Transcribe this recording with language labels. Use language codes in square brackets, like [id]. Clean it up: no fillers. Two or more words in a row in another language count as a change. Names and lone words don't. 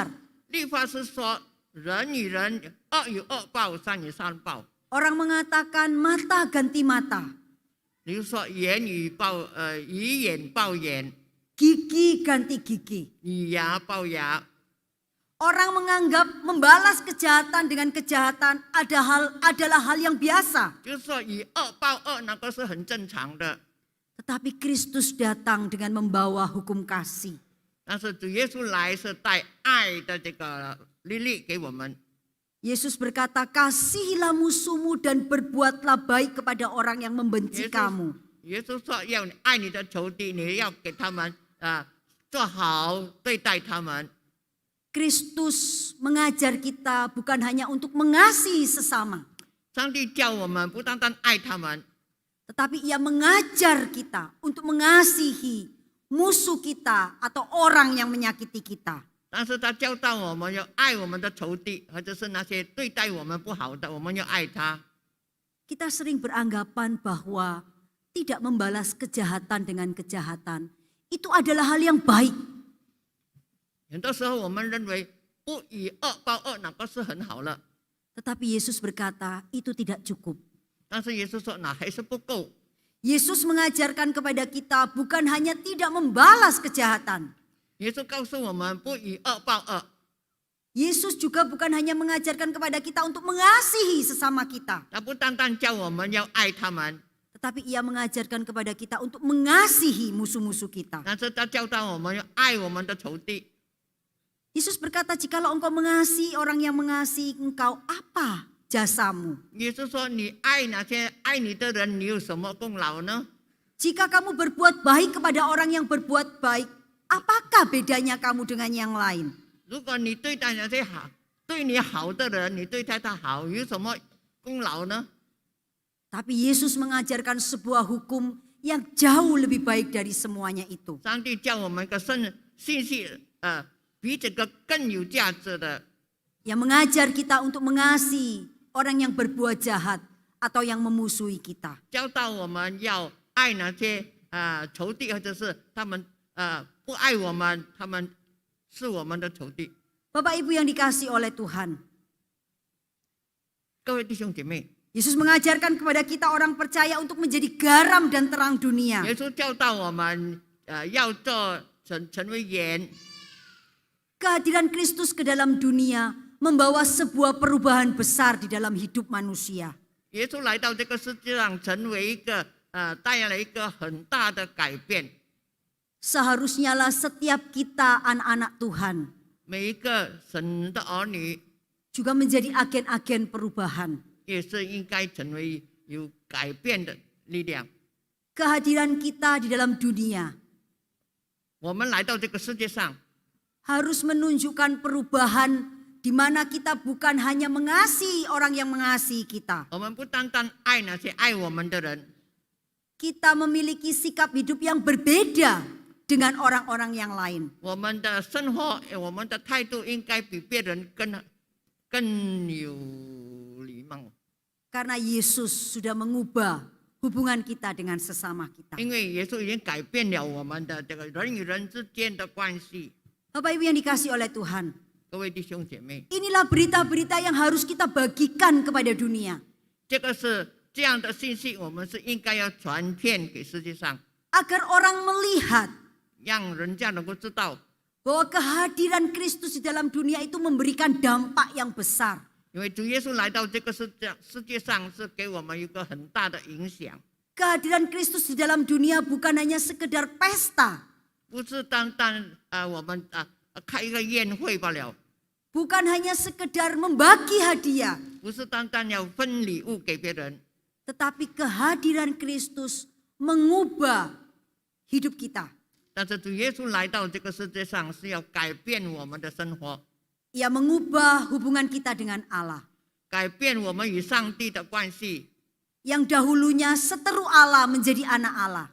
[zh] 律法是说人与人恶有恶报，善有善报。 [id] Orang mengatakan mata ganti mata, [zh] 比如说以眼报眼， [id] gigi ganti gigi. [zh] 以牙报牙。 [id] Orang menganggap membalas kejahatan dengan kejahatan adalah hal yang biasa. [zh] 就是说以恶报恶，那个是很正常的。 [id] Tetapi Kristus datang dengan membawa hukum kasih. [zh] 但是主耶稣来是带爱的这个律例给我们。 [id] Yesus berkata, kasihilah musuhmu dan berbuatlah baik kepada orang yang membenci kamu. [zh] 耶稣说要爱你的仇敌，你要给他们做好对待他们。 [id] Kristus mengajar kita bukan hanya untuk mengasihi sesama, [zh] 上帝叫我们不单单爱他们， [id] tetapi Ia mengajar kita untuk mengasihi musuh kita atau orang yang menyakiti kita. [zh] 但是他教导我们要爱我们的仇敌，或者是那些对待我们不好的，我们要爱他。 [id] Kita sering beranggapan bahwa tidak membalas kejahatan dengan kejahatan itu adalah hal yang baik. [zh] 很多时候我们认为不以恶报恶，那个是很好了。 [id] Tetapi Yesus berkata itu tidak cukup. [zh] 但是耶稣说那还是不够。 [id] Yesus mengajarkan kepada kita bukan hanya tidak membalas kejahatan. [zh] 耶稣告诉我们不以恶报恶， [id] Yesus juga bukan hanya mengajarkan kepada kita untuk mengasihi sesama kita. [zh] 他不单单教我们要爱他们， [id] Tetapi Ia mengajarkan kepada kita untuk mengasihi musuh-musuh kita. [zh] 但是他教导我们要爱我们的仇敌。 [id] Yesus berkata, jikalau engkau mengasihi orang yang mengasihi engkau, apa jasamu? [zh] 耶稣说你爱那些爱你的人，你有什么功劳呢？ [id] Jika kamu berbuat baik kepada orang yang berbuat baik, apakah bedanya kamu dengan yang lain? [zh] 如果你对待那些对你好的人，你对待他好，有什么功劳呢？ [id] Tapi Yesus mengajarkan sebuah hukum yang jauh lebih baik dari semuanya itu. [zh] 上帝教我们一个信息，比这个更有价值的， [id] Yang mengajar kita untuk mengasihi orang yang berbuat jahat atau yang memusuhi kita. [zh] 教导我们要爱那些仇敌，或者是他们不爱我们，他们是我们的仇敌。 [id] Bapak Ibu yang dikasihi oleh Tuhan, [zh] 各位弟兄姐妹， [id] Yesus mengajarkan kepada kita orang percaya untuk menjadi garam dan terang dunia. [zh] 耶稣教导我们要成为盐。 [id] Kehadiran Kristus ke dalam dunia membawa sebuah perubahan besar di dalam hidup manusia. [zh] 耶稣来到这个世界上，成为一个带来一个很大的改变。 [id] Seharusnya lah setiap kita anak-anak Tuhan [zh] 每一个神的儿女 [id] juga menjadi agen-agen perubahan. [zh] 也是应该成为有改变的力量。 [id] Kehadiran kita di dalam dunia [zh] 我们来到这个世界上， [id] harus menunjukkan perubahan di mana kita bukan hanya mengasihi orang yang mengasihi kita. [zh] 我们不单单爱那些爱我们的人， [id] Kita memiliki sikap hidup yang berbeda dengan orang-orang yang lain. [zh] 我们的生活，我们的态度应该比别人更有礼貌。 [id] Karena Yesus sudah mengubah hubungan kita dengan sesama kita. [zh] 因为耶稣已经改变了我们的这个人与人之间的关系。 [id] Bapak Ibu yang dikasihi oleh Tuhan, [zh] 各位弟兄姐妹， [id] inilah berita-berita yang harus kita bagikan kepada dunia. [zh] 这个是这样的信息，我们是应该要传遍给世界上， [id] Agar orang melihat [zh] 让人家能够知道， [id] bahwa kehadiran Kristus di dalam dunia itu memberikan dampak yang besar. [zh] 因为主耶稣来到这个世界上，是给我们一个很大的影响。 [id] Kehadiran Kristus di dalam dunia bukan hanya sekedar pesta, [zh] 不是单单我们开一个宴会罢了， [id] bukan hanya sekedar membagi hadiah, [zh] 不是单单要分礼物给别人， [id] tetapi kehadiran Kristus mengubah hidup kita. [zh] 但是主耶稣来到这个世界上是要改变我们的生活， [id] Ia mengubah hubungan kita dengan Allah. [zh] 改变我们与上帝的关系， [id] Yang dahulunya seteru Allah menjadi anak Allah.